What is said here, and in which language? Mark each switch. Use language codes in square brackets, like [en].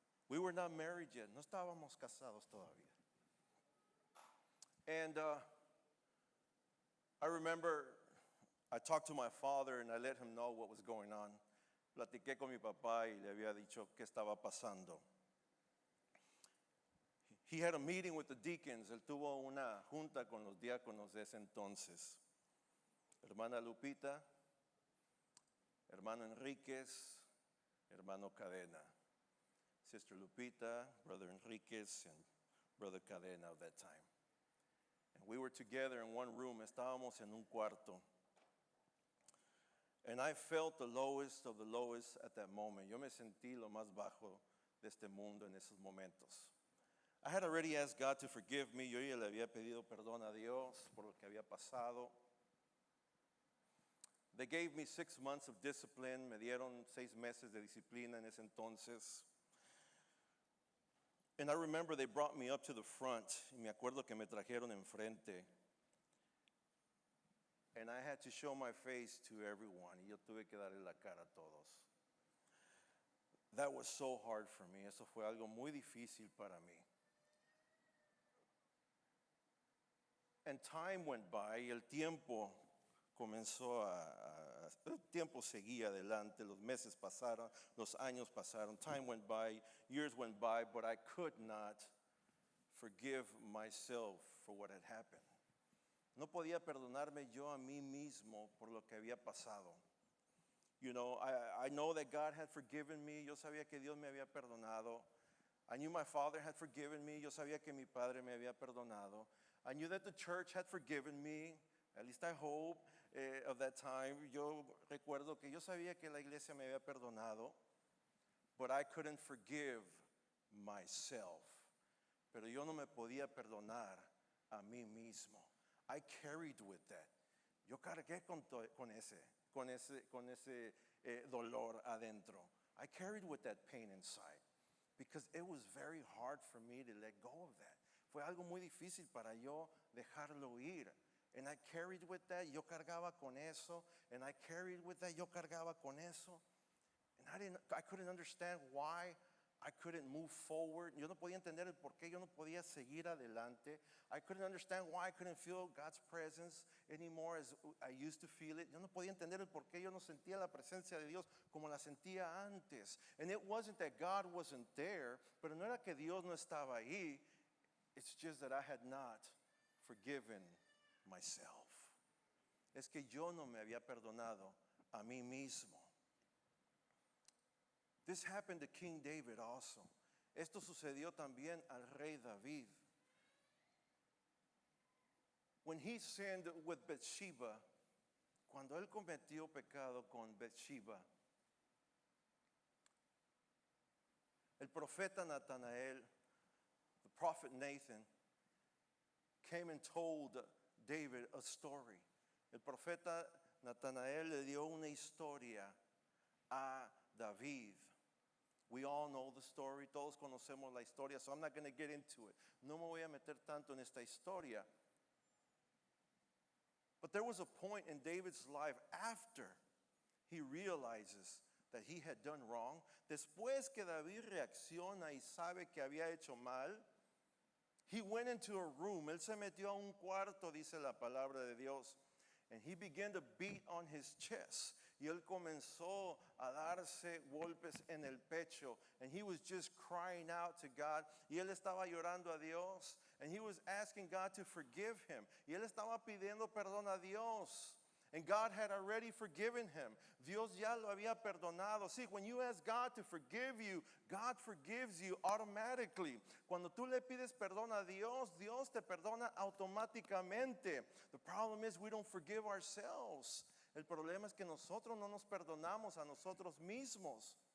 [en] We were not married yet. [es] No estábamos casados todavía. [en] And I remember I talked to my father and I let him know what was going on. [es] Platiqué con mi papá y le había dicho qué estaba pasando. [en] He had a meeting with the deacons. [es] Él tuvo una junta con los diáconos de ese entonces. Hermana Lupita, hermano Enríquez, hermano Cadena. [en] Sister Lupita, Brother Enríquez, and Brother Cadena of that time. And we were together in one room. [es] Estábamos en un cuarto. [en] And I felt the lowest of the lowest at that moment. [es] Yo me sentí lo más bajo de este mundo en esos momentos. [en] I had already asked God to forgive me. [es] Yo ya le había pedido perdón a Dios por lo que había pasado. [en] They gave me 6 months of discipline. [es] Me dieron 6 meses de disciplina en ese entonces. [en] And I remember they brought me up to the front. [es] Y me acuerdo que me trajeron enfrente. [en] And I had to show my face to everyone. [es] Y yo tuve que darle la cara a todos. [en] That was so hard for me. [es] Eso fue algo muy difícil para mí. [en] And time went by, [es] y el tiempo comenzó el tiempo seguía adelante, los meses pasaron, los años pasaron, [en] time went by, years went by, but I could not forgive myself for what had happened. [es] No podía perdonarme yo a mí mismo por lo que había pasado. [en] You know, I know that God had forgiven me. [es] Yo sabía que Dios me había perdonado. [en] I knew my Father had forgiven me. [es] Yo sabía que mi Padre me había perdonado. [en] I knew that the church had forgiven me, at least I hope, of that time. [es] Yo recuerdo que yo sabía que la iglesia me había perdonado, [en] but I couldn't forgive myself. [es] Pero yo no me podía perdonar a mí mismo. [en] I carried with that. [es] Yo cargué con ese dolor adentro. [en] I carried with that pain inside because it was very hard for me to let go of that. [es] Fue algo muy difícil para yo dejarlo ir. [en] And I carried with that. [es] Yo cargaba con eso. [en] And I carried with that. Yo cargaba con eso. And I couldn't understand why I couldn't move forward. [es] Yo no podía entender el por qué yo no podía seguir adelante. [en] I couldn't understand why I couldn't feel God's presence anymore as I used to feel it. [es] Yo no podía entender el por qué yo no sentía la presencia de Dios como la sentía antes. [en] And it wasn't that God wasn't there, [es] pero no era que Dios no estaba ahí. [en] It's just that I had not forgiven myself. [es] Es que yo no me había perdonado a mí mismo. [en] This happened to King David also. [es] Esto sucedió también al rey David. [en] When he sinned with Bathsheba, [es] cuando él cometió pecado con Bathsheba, el profeta Natanael, [en] the prophet Nathan, came and told David a story. [es] El profeta Natanael le dio una historia a David. [en] We all know the story. [es] Todos conocemos la historia, [en] so I'm not going to get into it. [es] No me voy a meter tanto en esta historia. [en] But there was a point in David's life after he realizes that he had done wrong. [es] Después que David reacciona y sabe que había hecho mal, [en] he went into a room. [es] Él se metió a un cuarto, dice la palabra de Dios. [en] And he began to beat on his chest. [es] Y él comenzó a darse golpes en el pecho. [en] And he was just crying out to God. [es] Y él estaba llorando a Dios. [en] And he was asking God to forgive him. [es] Y él estaba pidiendo perdón a Dios. [en] And God had already forgiven him. [es] Dios ya lo había perdonado. [en] See, when you ask God to forgive you, God forgives you automatically. [es] Cuando tú le pides perdón a Dios, Dios te perdona automáticamente. [en] The problem is we don't forgive ourselves. [es] El problema es que nosotros no nos perdonamos a nosotros mismos.